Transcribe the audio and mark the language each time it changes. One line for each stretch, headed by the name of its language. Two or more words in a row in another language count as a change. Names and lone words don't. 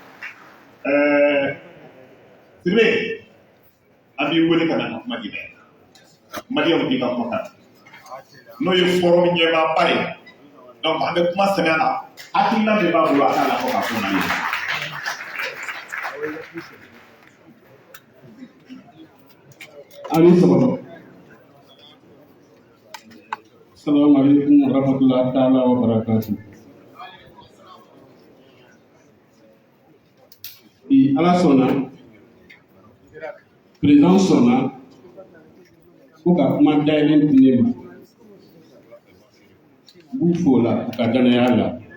Bambara: Sidibe an b'i wele ka na ka kuma di dɛ Mariam di ka kuma n'o ye forum ɲɛmaaba ye donc an bɛ kuma sɛnɛ na hakilina de b'a bolo a k'a la fɔ ka fɔ n'a ye. Ani sɔgɔma.
Arabic: السلام عليكم ورحمة الله تعالى وبركاته.
Bambara: Bi Ala sɔnna, président sɔnna ko ka kuma dayɛlɛ di ne ma. N b'u fo o la u ka danaya la.